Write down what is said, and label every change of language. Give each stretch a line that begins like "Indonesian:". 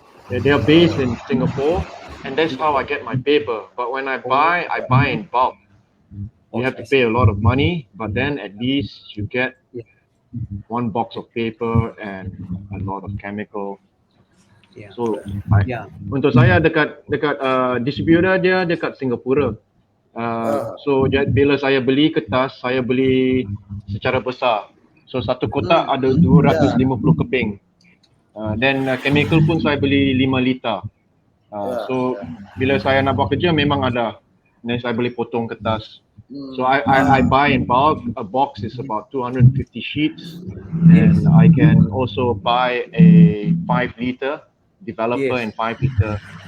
English: They are based in Singapore, and that's how I get my paper. But when I buy in bulk. You have to pay a lot of money, but then at least you get one box of paper and a lot of chemical.
Malay: So untuk saya dekat distributor dia dekat Singapura. So bila saya beli kertas, saya beli secara besar. So satu kotak ada 250 keping. Then chemical pun saya beli 5 liter. So bila saya nak buat kerja memang ada. Then saya boleh potong kertas.
English: So I buy in bulk. A box is about 250 sheets, and I can also buy a 5 liter developer and 5 liter.